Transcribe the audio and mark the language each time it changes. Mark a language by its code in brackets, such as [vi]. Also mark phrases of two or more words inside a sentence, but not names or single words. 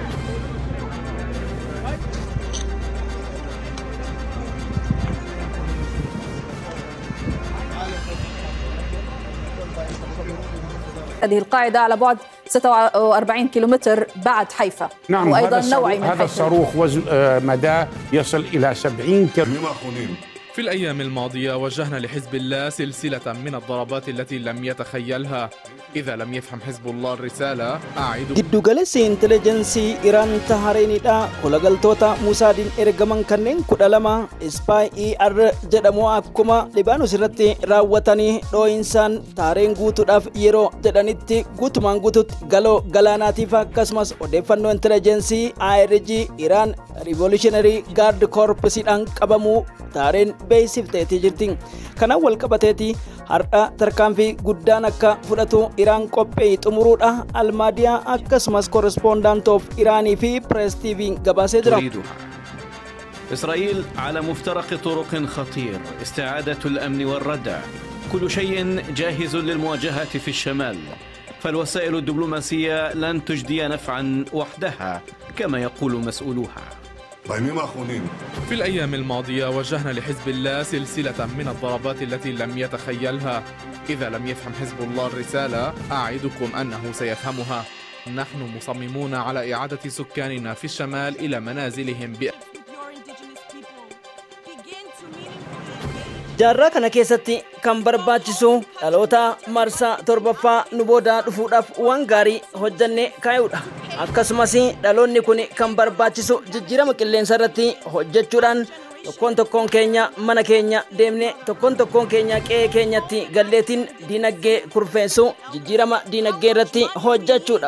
[ar] هذه القاعدة على بعد 46 كيلومتر بعد حيفا. نعم وأيضا نوعي من هذا الصاروخ مداه يصل إلى 70 كيلومتر. في الأيام الماضية وجهنا لحزب الله سلسلة من الضربات التي لم يتخيلها. إذا لم يفهم حزب الله الرسالة أعيد [om] Giddugalessi intelligensii Iraan Tahareenidha. Kolagaltoota Musaadiin ergaman kanneen 12 Spy ER jedhamu akkuma Libaanoos irratti raawwatanii dhoo'insaan Tahareen guutuudhaaf yeroo jedhanitti guutumaan guututti galoo galaanaatiif akkasumas odeeffannoo intelligensii IRG Iraan Revolutionary Guard Corps'dhaan qabamuu Tahareen beeksifteetii jirti. Kanaan wal qabateeti har'a tarkaanfii guddaan akka fudhatu Iraan qophii xumuruudha. Almaadiyaa akkasumas [en] correspondent of [om] Iraanii fi Press TV gabaasee jira. [ar] إسرائيل على مفترق طرق خطير، استعادة الأمن والردع، كل شيء جاهز للمواجهة في الشمال، فالوسائل الدبلوماسية لن تجدي نفعا وحدها كما يقول مسؤولوها. في الأيام الماضية وجهنا لحزب الله سلسلة من الضربات التي لم يتخيلها. إذا لم يفهم حزب الله الرسالة أعدكم أنه سيفهمها. نحن مصممون على إعادة سكاننا في الشمال إلى منازلهم [om] Jaarraa kana keessatti kan barbaachisu dhaloota marsaa torbaffaa nu booda dhufuudhaaf waan gaarii hojjanne kaayuudha. Akkasumas dhaloonni kun kan barbaachisu jijjiirama qilleensa irratti hojjechuudhaan tokkoon keenya mana keenya deemne tokkoon keenya qe'ee keenyatti galleetiin diinagdee kurfeessu jijjiirama diinagdee irratti hojjechuudha.